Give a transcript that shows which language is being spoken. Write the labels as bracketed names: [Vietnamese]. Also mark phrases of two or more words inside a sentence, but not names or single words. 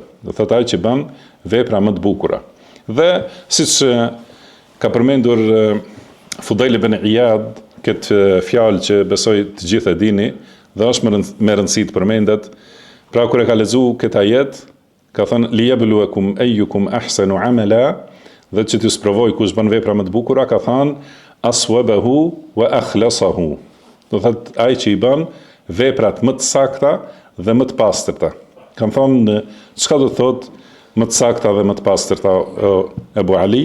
[Albanian] Do thotë ai që bën vepra më të bukura. Dhe siç ka përmendur Fudail ibn Iyad këtë fjalë që besoj të gjithë e dini dhe është me rëndësi të përmendet, pra kur e ka lexuar këtë ajet, ka thënë [Arabic] ليبلوكم أيكم أحسن عملا, [Albanian] dhe që t'ju sprovoj kush bën vepra më të bukura, ka thënë [Arabic] أصوبه وأخلصه. [Albanian] Do thotë ai që i bën veprat më të sakta dhe më të pastërta. Kam thonë çka do të thotë më të sakta dhe më të pastërta Ebu Ali?